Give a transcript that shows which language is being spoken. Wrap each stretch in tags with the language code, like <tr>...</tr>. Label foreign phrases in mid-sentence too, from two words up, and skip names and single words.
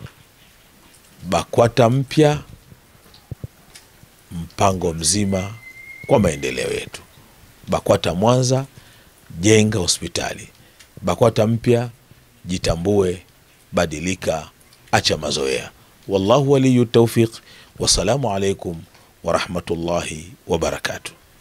<sw>BAKWATA mpya, mpango mzima kwa maendeleo yetu. BAKWATA Mwanza, jenga hospitali. BAKWATA mpya, jitambue, badilika, acha mazoea.</sw> <ar>والله ولي التوفيق. والسلام عليكم ورحمة الله وبركاته.</ar>